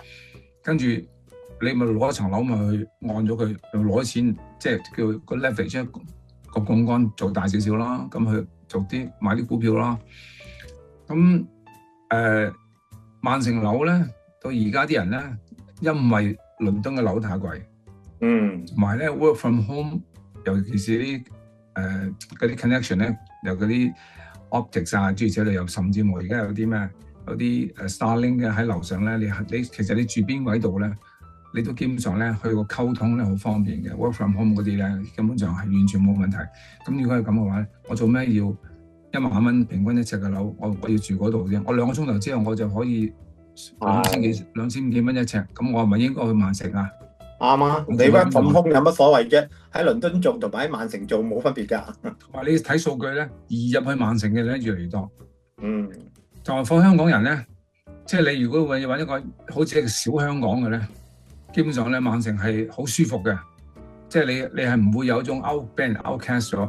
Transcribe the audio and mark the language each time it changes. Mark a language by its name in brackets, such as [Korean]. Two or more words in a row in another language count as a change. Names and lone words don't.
[Cantonese] 跟住你咪攞一層樓咪去按咗佢，攞錢即係叫個 leverage 個槓桿做大少少啦，咁去做買啲股票啦。咁萬城樓咧，到而家啲人咧，因為倫敦嘅樓太貴，同埋咧 [English] work from home， [Cantonese] 尤其是啲嗰啲 connection 咧，有嗰啲 optics 諸如此類，又甚至乎而家有啲Starlink 嘅喺樓上咧，你其實你住邊位度咧，你都基本上咧去個溝通咧好方便嘅 [English] work from home [Cantonese] 嗰啲咧，根本上係完全冇問題。咁如果係咁嘅話咧，我做咩要1萬蚊平均一尺嘅樓，我要住嗰度啫。我2個鐘頭之後我就可以2000幾蚊一尺，咁我係咪應該去萬城啊？啱啊！你 [English] work from home [Cantonese] 有乜所謂啫？喺倫敦做同埋喺萬城做冇分別㗎。話你睇數據咧，移入去萬城嘅咧越嚟越多。就係放香港人咧，即係你如果要揾一個好似一個小香港嘅咧，基本上咧萬城係好舒服嘅，即係你係唔會有一種俾人 outcast 咗。